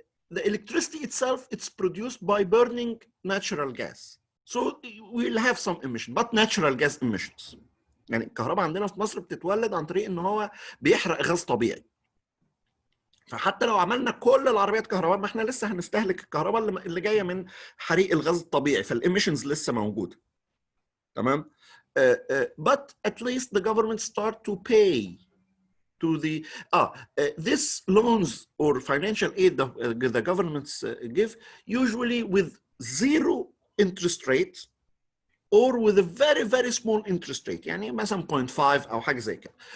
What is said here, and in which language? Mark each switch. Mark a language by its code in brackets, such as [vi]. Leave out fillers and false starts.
[en] The electricity itself, it's produced by burning natural gas. So we'll have some emission, but natural gas emissions. [ar] يعني الكهرباء عندنا في مصر بتتولد عن طريق ان هو بيحرق غاز طبيعي. فحتى لو عملنا كل العربيات كهرباء، ما احنا لسه هنستهلك الكهرباء اللي جايه من حريق الغاز الطبيعي، فالإيميشنز لسه موجوده. تمام؟ [en] But at least the government start to pay to the this loans or financial aid the governments give, usually with 0 interest rate or with a very small interest rate, [ar] يعني مثلا 0.5 أو حاجة زي كده.